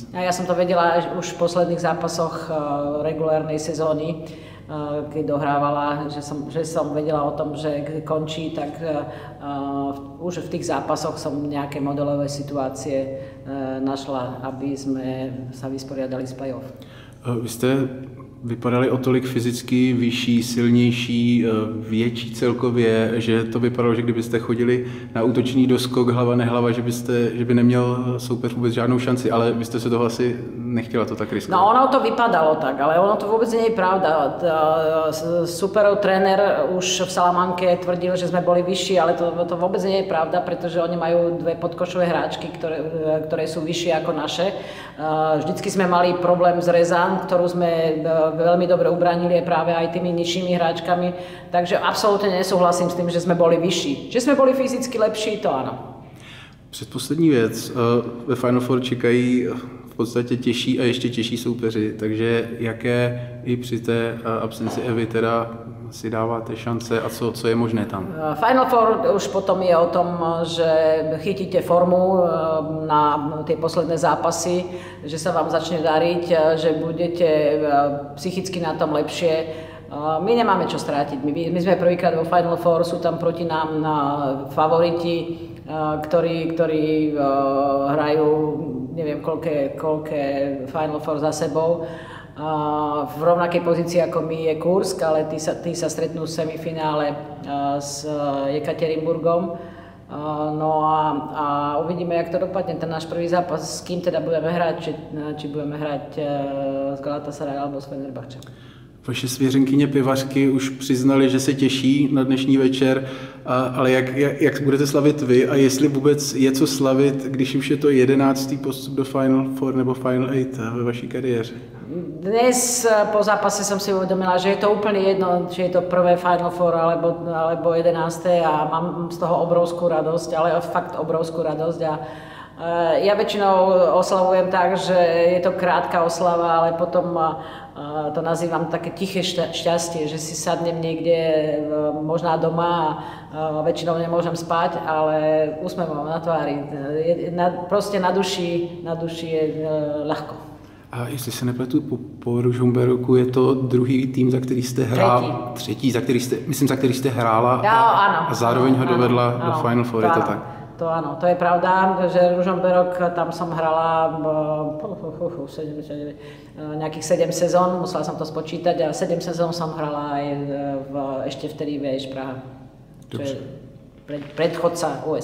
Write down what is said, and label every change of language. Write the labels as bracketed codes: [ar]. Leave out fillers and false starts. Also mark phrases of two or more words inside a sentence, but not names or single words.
[sk] Ja som to vedela už v posledných zápasoch regulárnej sezóny, keď dohrávala, že som vedela o tom, že končí, tak už v tých zápasoch som nejaké modelové situácie našla, aby sme sa vysporiadali s play-off. [cs] Vy jste vypadali o tolik fyzicky vyšší, silnější, větší celkově, že to vypadalo, že kdybyste chodili na útočný doskok hlava nehlava, že by neměl soupeř vůbec žádnou šanci, ale vy jste se toho asi nechtěla to tak riskovat. No ono to vypadalo tak, ale ono to vůbec [sk] nie je pravda. Superov tréner už v Salamanke tvrdil, že sme boli vyšší, ale to vôbec nie je pravda, pretože oni majú 2 podkošové hráčky, ktoré sú vyššie ako naše. Vždycky sme mali problém s Rezan, ktorú sme veľmi dobre ubránili práve aj tými nižšími hráčkami, takže absolútne nesúhlasím s tým, že sme boli vyšší. Že sme boli fyzicky lepší, to áno. [cs] Předposlední věc, ve Final Four čekají v podstatě těžší a ještě těžší soupeři, takže jaké i při té absenci Evy teda si dáváte šance a co je možné tam? [sk] Final Four už potom je o tom, že chytíte formu na tie posledné zápasy, že sa vám začne dariť, že budete psychicky na tom lepšie. My nemáme čo strátiť. My sme prvýkrát vo Final Four, sú tam proti nám favoriti, ktorí hrajú neviem koľké Final Four za sebou. V rovnakej pozícii ako my je Kursk, ale tí sa stretnú v semifinále s Jekaterinburgom. No a uvidíme, [cs] jak to dopadne [sk] ten náš prvý zápas, s kým teda budeme hrať, či budeme hrať s Galatasaray alebo s Fenerbahce. [cs] Vaše svěřenkyně pivařky už přiznali, že se těší na dnešní večer, ale jak budete slavit vy a jestli vůbec je co slavit, když už je to 11. postup do Final Four nebo Final 8 ve vaší kariéře? [sk] Dnes po zápase som si uvedomila, že je to úplne jedno, či je to prvé Final Four alebo 11. a mám z toho obrovskú radosť, ale fakt obrovskú radosť. A ja väčšinou oslavujem tak, že je to krátka oslava, ale potom to nazývam také tiché šťastie, že si sadnem niekde možná doma a väčšinou nemôžem spať, ale úsmev mám na tvári. Proste na duši je ľahko. [cs] A jestli se nepletu, po Ružomberoku je to druhý tým, za který jste hrála. Třetí, za který jste hrála a zároveň ho dovedla do Final Four, je to tak? [sk] To áno, to je pravda, že Ružomberok, tam som hrala nejakých 7 sezón, musela som to spočítať a 7 sezón som hrala aj ešte vtedy VŠ Praha, čo je predchodca USK.